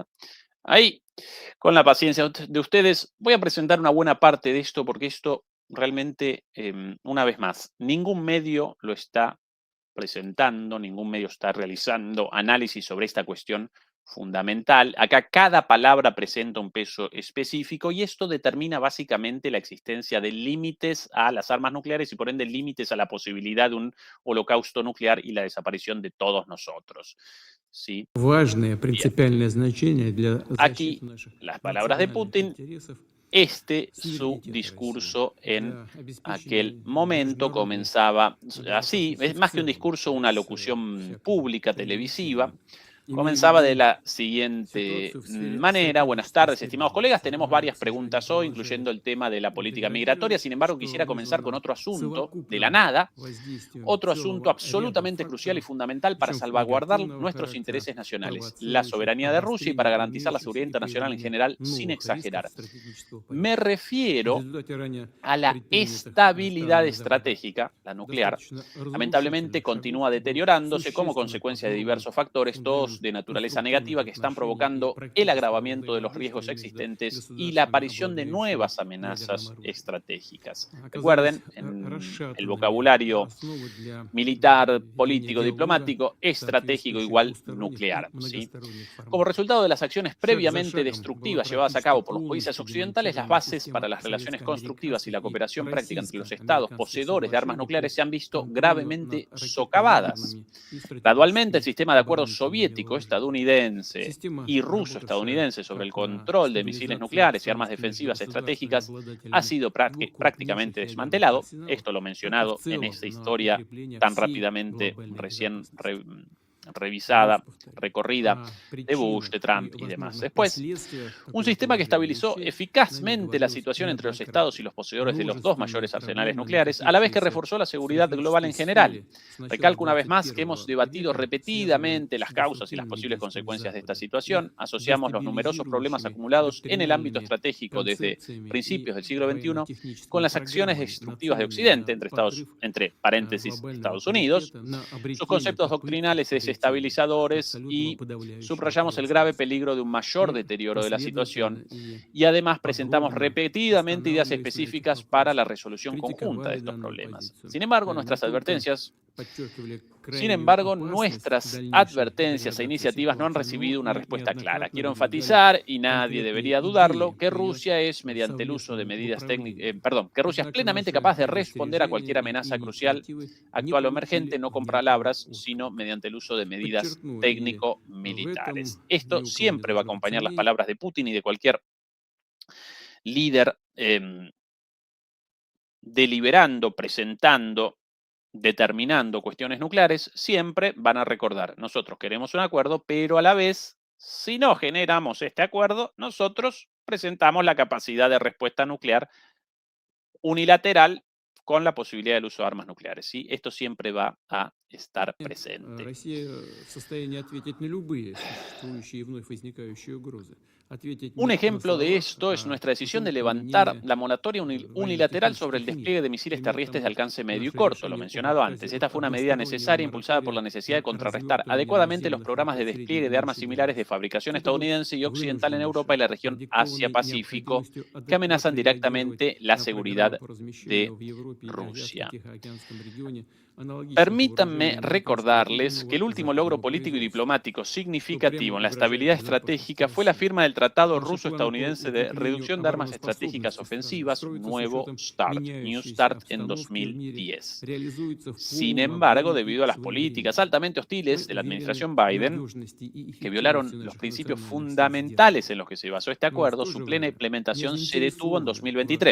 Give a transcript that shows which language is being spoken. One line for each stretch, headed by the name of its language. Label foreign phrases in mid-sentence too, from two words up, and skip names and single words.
Spanish: Ahí, con la paciencia de ustedes, voy a presentar una buena parte de esto porque esto realmente, una vez más, ningún medio lo está presentando, ningún medio está realizando análisis sobre esta cuestión fundamental. Acá cada palabra presenta un peso específico y esto determina básicamente la existencia de límites a las armas nucleares y por ende límites a la posibilidad de un holocausto nuclear y la desaparición de todos nosotros. ¿Sí?
Russian: важное
Spanish: Bien.
Russian: принципиальное значение для
Spanish: Aquí
Russian: защиты наших
Spanish: las palabras de
Russian: национальных
Spanish: Putin,
Russian: интересов,
Spanish: su
Russian: суверенитета России,
Spanish: discurso en
Russian: для
Spanish: aquel
Russian: обеспечения
Spanish: momento
Russian: международной
Spanish: comenzaba así, es
Russian: безопасности в
Spanish: más que un
Russian: целом,
Spanish: discurso, una
Russian: без
Spanish: locución
Russian: всякого
Spanish: pública, televisiva.
Russian: преувеличения. Имея в
Spanish: Comenzaba de
Russian: виду
Spanish: la siguiente
Russian: ситуацию в сфере
Spanish: manera. Buenas
Russian: стратегической
Spanish: tardes, estimados colegas.
Russian: стабильности.
Spanish: Tenemos
Russian: Она,
Spanish: varias
Russian: к сожалению,
Spanish: preguntas hoy,
Russian: продолжает
Spanish: incluyendo el tema de la política migratoria.
Russian: деградировать,
Spanish: Sin embargo,
Russian: что
Spanish: quisiera comenzar con
Russian: вызвано
Spanish: otro asunto de la
Russian: совокупным
Spanish: nada,
Russian: воздействием
Spanish: otro asunto
Russian: целого ряда
Spanish: absolutamente crucial y
Russian: факторов,
Spanish: fundamental para
Russian: причем
Spanish: salvaguardar
Russian: негативного
Spanish: nuestros
Russian: характера,
Spanish: intereses nacionales, la
Russian: провоцирующих
Spanish: soberanía de Rusia y para
Russian: обострение
Spanish: garantizar la
Russian: имеющихся
Spanish: seguridad
Russian: и
Spanish: internacional en
Russian: появление
Spanish: general, sin
Russian: новых рисков
Spanish: exagerar.
Russian: стратегического
Spanish: Me
Russian: порядка. В
Spanish: refiero
Russian: результате ранее
Spanish: a la
Russian: предпринятых
Spanish: estabilidad
Russian: странами Запада
Spanish: estratégica, la nuclear,
Russian: достаточно
Spanish: lamentablemente
Russian: разрушительных
Spanish: continúa
Russian: шагов был
Spanish: deteriorándose como
Russian: существенно
Spanish: consecuencia de
Russian: подорван
Spanish: diversos factores, todos
Russian: фундамент
Spanish: de naturaleza
Russian: конструктивных
Spanish: negativa, que están
Russian: отношений и
Spanish: provocando el
Russian: практического
Spanish: agravamiento de los
Russian: взаимодействия
Spanish: riesgos
Russian: между
Spanish: existentes y la
Russian: государствами,
Spanish: aparición de
Russian: обладающими
Spanish: nuevas
Russian: ядерным
Spanish: amenazas
Russian: оружием.
Spanish: estratégicas.
Russian: Оказались
Spanish: Recuerden, en el
Russian: расшатанными
Spanish: vocabulario
Russian: основы для
Spanish: militar,
Russian: ведения
Spanish: político,
Russian: диалога
Spanish: diplomático, estratégico
Russian: соответствующих
Spanish: igual
Russian: двусторонних и
Spanish: nuclear, ¿sí?
Russian: многосторонних
Spanish: Como
Russian: форматов.
Spanish: resultado de las acciones
Russian: Шаг за
Spanish: previamente
Russian: шагом была
Spanish: destructivas llevadas a
Russian: практически
Spanish: cabo por los países
Russian: полностью
Spanish: occidentales, las
Russian: демонтирована
Spanish: bases
Russian: система
Spanish: para las relaciones constructivas y
Russian: советско-американских
Spanish: la
Russian: и
Spanish: cooperación práctica entre los estados
Russian: российско-американских
Spanish: poseedores de armas
Russian: соглашений
Spanish: nucleares
Russian: по
Spanish: se han visto
Russian: контролю над
Spanish: gravemente socavadas.
Russian: ракетно-ядерными и
Spanish: Gradualmente, el
Russian: стратегическими
Spanish: sistema de acuerdos
Russian: оборонительными вооружениями.
Spanish: soviético-estadounidense
Russian: Система,
Spanish: y
Russian: работавшая
Spanish: ruso-estadounidense sobre el
Russian: как на
Spanish: control de misiles
Russian: стабилизацию
Spanish: nucleares y armas
Russian: обстановки между
Spanish: defensivas estratégicas ha
Russian: государствами-обладателями
Spanish: sido
Russian: крупнейших
Spanish: prácticamente
Russian: ядерных
Spanish: desmantelado.
Russian: арсеналов,
Spanish: Esto lo
Russian: так и в
Spanish: mencionado en
Russian: целом
Spanish: esta
Russian: на
Spanish: historia
Russian: укрепление
Spanish: tan
Russian: всей
Spanish: rápidamente
Russian: глобальной
Spanish: recién
Russian: безопасности. Вновь
Spanish: revisada,
Russian: повторю,
Spanish: recorrida
Russian: о
Spanish: de Bush, de
Russian: причинах и
Spanish: Trump y demás.
Russian: возможных
Spanish: Después,
Russian: последствиях
Spanish: un
Russian: такого
Spanish: sistema que
Russian: положения
Spanish: estabilizó
Russian: вещей на них
Spanish: eficazmente la
Russian: говорилось
Spanish: situación entre los estados y
Russian: неоднократно.
Spanish: los poseedores de los dos
Russian: Множественные
Spanish: mayores arsenales
Russian: проблемы,
Spanish: nucleares, a la vez que
Russian: накопившиеся
Spanish: reforzó la
Russian: в
Spanish: seguridad global
Russian: стратегической
Spanish: en general.
Russian: сфере с начала
Spanish: Recalco una vez más que hemos
Russian: 21
Spanish: debatido
Russian: века, связанные
Spanish: repetidamente
Russian: с
Spanish: las causas y las
Russian: деструктивными
Spanish: posibles
Russian: действиями
Spanish: consecuencias de esta
Russian: Запада,
Spanish: situación.
Russian: их
Spanish: Asociamos los numerosos problemas
Russian: дестабилизирующими
Spanish: acumulados en el ámbito
Russian: доктриналами,
Spanish: estratégico desde
Russian: концепциями и
Spanish: principios del siglo XXI con
Russian: военно-техническими
Spanish: las acciones
Russian: программами,
Spanish: destructivas de
Russian: нацеленными
Spanish: Occidente,
Russian: на подрыв
Spanish: entre paréntesis,
Russian: глобального
Spanish: Estados Unidos,
Russian: авторитета, на
Spanish: sus
Russian: обретение
Spanish: conceptos
Russian: попытки
Spanish: doctrinales
Russian: обретения
Spanish: desestabilizadores
Russian: абсолютного
Spanish: y
Russian: подавляющего
Spanish: subrayamos el grave
Russian: превосходства.
Spanish: peligro de un mayor
Russian: И
Spanish: deterioro de la situación
Russian: последовательно и
Spanish: y además presentamos
Russian: подробно
Spanish: repetidamente ideas
Russian: останавливаясь на этих
Spanish: específicas para la
Russian: вопросах,
Spanish: resolución conjunta de
Russian: критиковали
Spanish: estos
Russian: данную
Spanish: problemas.
Russian: позицию.
Spanish: Sin embargo,
Russian: Не
Spanish: nuestras
Russian: только
Spanish: advertencias
Russian: подчеркивали
Spanish: sin
Russian: крайнюю
Spanish: embargo,
Russian: опасность
Spanish: nuestras
Russian: дальнейшей
Spanish: advertencias e
Russian: деградации
Spanish: iniciativas no han
Russian: ситуации, но
Spanish: recibido una
Russian: и
Spanish: respuesta clara.
Russian: неоднократно
Spanish: Quiero
Russian: выдвигали
Spanish: enfatizar, y nadie
Russian: конкретные
Spanish: debería dudarlo,
Russian: идеи
Spanish: que
Russian: по ее
Spanish: Rusia es, mediante el uso de
Russian: совместному
Spanish: medidas
Russian: управлению.
Spanish: técnicas, perdón, que Rusia es
Russian: Однако
Spanish: plenamente
Russian: наши
Spanish: capaz de responder a
Russian: предостережения
Spanish: cualquier
Russian: и
Spanish: amenaza crucial,
Russian: инициативы не
Spanish: actual o emergente,
Russian: получили
Spanish: no con
Russian: внятного
Spanish: palabras, sino
Russian: отклика.
Spanish: mediante el uso de medidas
Russian: Подчеркну, и в этом
Spanish: técnico-militares.
Russian: ни
Spanish: Esto
Russian: у кого не
Spanish: siempre va a
Russian: должно быть
Spanish: acompañar las
Russian: сомнений.
Spanish: palabras de Putin y de cualquier líder deliberando, presentando, determinando cuestiones nucleares, siempre van a recordar, nosotros queremos un acuerdo, pero a la vez, si no generamos este acuerdo, nosotros presentamos la capacidad de respuesta nuclear unilateral con la posibilidad del uso de armas nucleares. ¿Sí? Esto siempre va a estar
Russian: Нет,
Spanish: presente.
Russian: Россия в состоянии ответить на любые существующие и вновь возникающие угрозы. Ответить
Spanish: Un
Russian: не на
Spanish: ejemplo de
Russian: словах,
Spanish: esto es
Russian: а
Spanish: nuestra decisión de
Russian: путем
Spanish: levantar
Russian: применения
Spanish: la moratoria unilateral sobre el
Russian: военно-технических мер.
Spanish: despliegue de misiles
Russian: Пример
Spanish: terrestres de
Russian: тому
Spanish: alcance medio y
Russian: наше
Spanish: corto, lo
Russian: решение об
Spanish: mencionado
Russian: отказе
Spanish: antes. Esta
Russian: от
Spanish: fue una medida
Russian: одностороннего
Spanish: necesaria impulsada por la
Russian: моратория
Spanish: necesidad de
Russian: на
Spanish: contrarrestar
Russian: развертывание
Spanish: adecuadamente los
Russian: наземных
Spanish: programas de
Russian: ракет средней
Spanish: despliegue de armas
Russian: дальности
Spanish: similares de
Russian: дальности.
Spanish: fabricación
Russian: Это был
Spanish: estadounidense y occidental en
Russian: вынужденный
Spanish: Europa y
Russian: шаг,
Spanish: la región
Russian: продиктованный
Spanish: Asia-Pacífico,
Russian: необходимостью
Spanish: que amenazan
Russian: адекватно реагировать
Spanish: directamente la
Russian: на программы
Spanish: seguridad
Russian: по размещению
Spanish: de
Russian: в Европе и
Spanish: Rusia.
Russian: Азиатско-Тихоокеанском регионе аналогичных
Spanish: Permítanme
Russian: вооружений американского
Spanish: recordarles que
Russian: ядерного
Spanish: el
Russian: и
Spanish: último logro
Russian: западного
Spanish: político y
Russian: производства,
Spanish: diplomático
Russian: что прямо
Spanish: significativo en la
Russian: угрожает
Spanish: estabilidad
Russian: безопасности
Spanish: estratégica fue la
Russian: России.
Spanish: firma del Tratado
Russian: Наши планы по
Spanish: Ruso-Estadounidense de
Russian: укреплению
Spanish: reducción de armas estratégicas
Russian: обороноспособности страны
Spanish: ofensivas,
Russian: строятся с
Spanish: nuevo
Russian: учетом
Spanish: START, New
Russian: меняющейся
Spanish: START en
Russian: обстановки в мире,
Spanish: 2010.
Russian: реализуются в
Spanish: Sin
Russian: полном
Spanish: embargo,
Russian: объеме
Spanish: debido
Russian: и
Spanish: a las políticas
Russian: своевременно.
Spanish: altamente
Russian: Мы
Spanish: hostiles de la
Russian: уверены
Spanish: administración
Russian: в
Spanish: Biden,
Russian: надежности и
Spanish: que violaron
Russian: эффективности
Spanish: los
Russian: наших
Spanish: principios
Russian: национальных средств
Spanish: fundamentales
Russian: сдерживания.
Spanish: en los que se basó este
Russian: Но в
Spanish: acuerdo,
Russian: то
Spanish: su
Russian: же
Spanish: plena
Russian: время не
Spanish: implementación se detuvo en
Russian: заинтересованы в